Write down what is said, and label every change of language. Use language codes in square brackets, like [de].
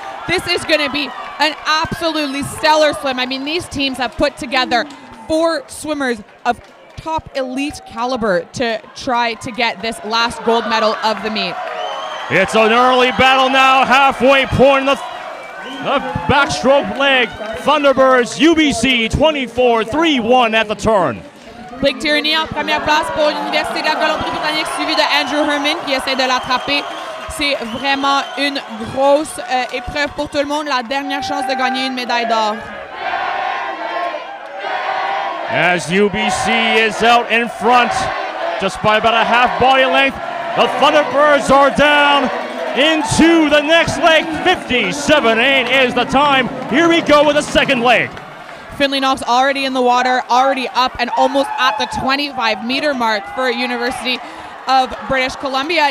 [en] This is going to be an absolutely stellar swim. I mean, these teams have put together 4 swimmers of top elite caliber to try to get this last gold medal of the meet. It's an early battle now, halfway point, the backstroke leg. Thunderbirds, UBC 24-3-1 at the turn. [fr] Blake Tierney en première place pour l'Université de la Colombie-Britannique, suivi de Andrew Herman qui essaie de l'attraper. C'est vraiment une grosse épreuve pour tout le monde, la dernière chance de gagner une médaille d'or. [en] As UBC is out in front, just by about a half body length, the Thunderbirds are down into the next leg. 57.8 is the time. Here we go with the second leg. Finley Knox already in the water, already up and almost at the 25-meter mark for University of British Columbia.